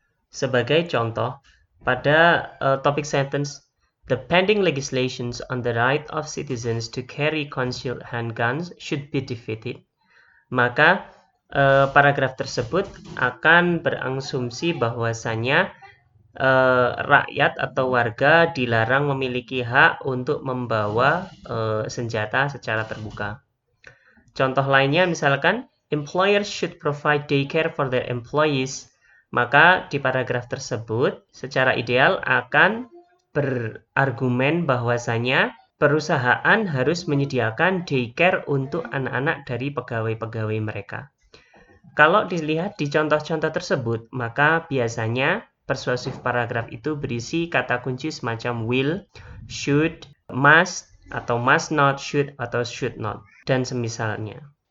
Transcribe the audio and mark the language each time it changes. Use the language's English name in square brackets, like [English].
[Indonesian] Sebagai contoh, pada topik [English] sentence, the pending legislations on the right of citizens to carry concealed handguns should be defeated. [Indonesian] Maka paragraf tersebut akan berasumsi bahwasannya rakyat atau warga dilarang memiliki hak untuk membawa senjata secara terbuka. Contoh lainnya misalkan, [English] employers should provide daycare for their employees. [Indonesian] Maka di paragraf tersebut secara ideal akan berargumen bahwasanya perusahaan harus menyediakan daycare untuk anak-anak dari pegawai-pegawai mereka. Kalau dilihat di contoh-contoh tersebut, maka biasanya persuasive paragraf itu berisi kata kunci semacam will, should, must, atau must not, should, atau should not, dan semisalnya.